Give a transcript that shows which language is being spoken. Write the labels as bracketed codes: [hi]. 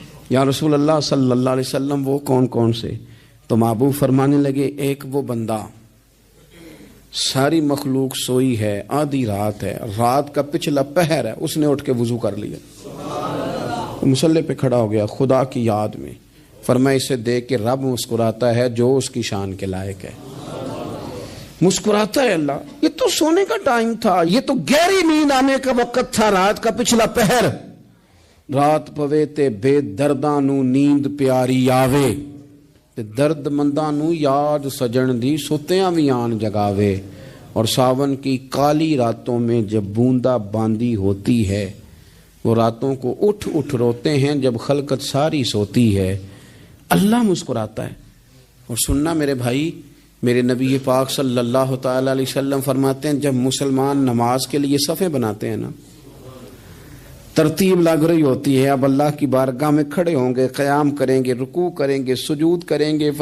[ur] یا رسول اللہ صلی اللہ علیہ وسلم وہ کون کون سے؟ تو محبوب فرمانے لگے, ایک وہ بندہ ساری مخلوق سوئی ہے, آدھی رات ہے, رات کا پچھلا پہر ہے, اس نے اٹھ کے وضو کر لیا, مصلی پہ کھڑا ہو گیا خدا کی یاد میں. فرمایا اسے دیکھ کے رب مسکراتا ہے جو اس کی شان کے لائق ہے. مسکراتا ہے اللہ. یہ تو سونے کا ٹائم تھا, یہ تو گہری نیند آنے کا وقت تھا, رات کا پچھلا پہر. [pa] رات پوے تے بے درداں نو نیند پیاری آوے, تے درد منداں نو یاد سجن دی ستیاں وی آن جگاوے. [ur] اور ساون کی کالی راتوں میں جب بوندا باندی ہوتی ہے, وہ راتوں کو اٹھ اٹھ روتے ہیں جب خلقت ساری سوتی ہے. اللہ مسکراتا ہے. اور سننا میرے بھائی, میرے نبی پاک صلی اللہ تعالی علیہ وسلم فرماتے ہیں جب مسلمان نماز کے لیے صفیں بناتے ہیں نا, ترتیب لگ رہی ہوتی ہے, اب اللہ کی بارگاہ میں کھڑے ہوں گے, قیام کریں گے, رکوع کریں گے, سجود کریں گے.